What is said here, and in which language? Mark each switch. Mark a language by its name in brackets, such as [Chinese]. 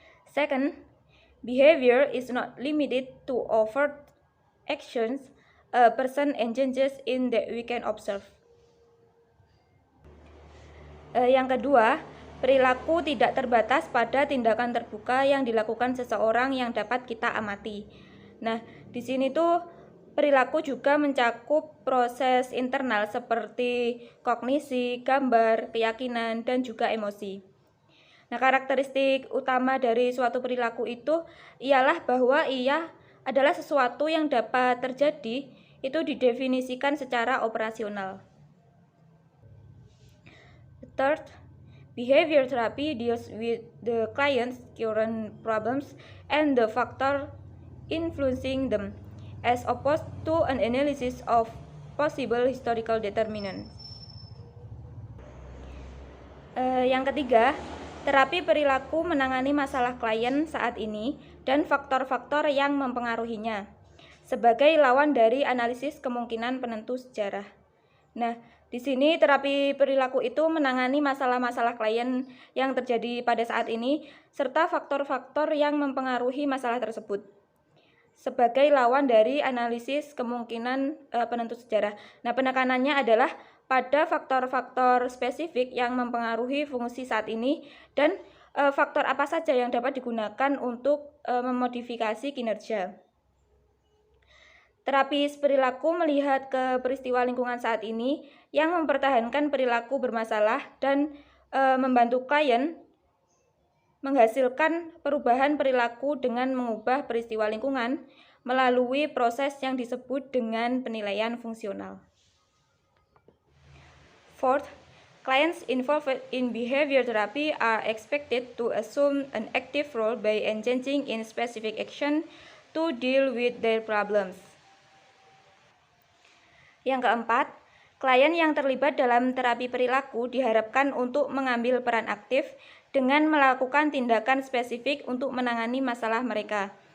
[English] Second, behavior is not limited to overt actions a person engages in that we can observe. [Indonesian] Yang kedua, perilaku tidak terbatas pada tindakan terbuka yang dilakukan seseorang yang dapat kita amati. Nah, di sini tuh perilaku juga mencakup proses internal seperti kognisi, gambar, keyakinan, dan juga emosi. Nah, karakteristik utama dari suatu perilaku itu ialah bahwa ia adalah sesuatu yang dapat terjadi, itu didefinisikan secara operasional. [English] Third, behavior therapy deals with the client's current problems and the factor influencing them, as opposed to an analysis of possible historical determinants. [Indonesian] Yang ketiga, terapi perilaku menangani masalah klien saat ini dan faktor-faktor yang mempengaruhinya sebagai lawan dari analisis kemungkinan penentu sejarah. Nah, di sini terapi perilaku itu menangani masalah-masalah klien yang terjadi pada saat ini serta faktor-faktor yang mempengaruhi masalah tersebut sebagai lawan dari analisis kemungkinan penentu sejarah. Nah, penekanannya adalah pada faktor-faktor spesifik yang mempengaruhi fungsi saat ini dan faktor apa saja yang dapat digunakan untuk memodifikasi kinerja. Terapis perilaku melihat ke peristiwa lingkungan saat ini yang mempertahankan perilaku bermasalah dan membantu klien menghasilkan perubahan perilaku dengan mengubah peristiwa lingkungan melalui proses yang disebut dengan penilaian fungsional. [English] Fourth, clients involved in behavior therapy are expected to assume an active role by engaging in specific action to deal with their problems. [Indonesian] Yang keempat, klien yang terlibat dalam terapi perilaku diharapkan untuk mengambil peran aktif dengan melakukan tindakan spesifik untuk menangani masalah mereka.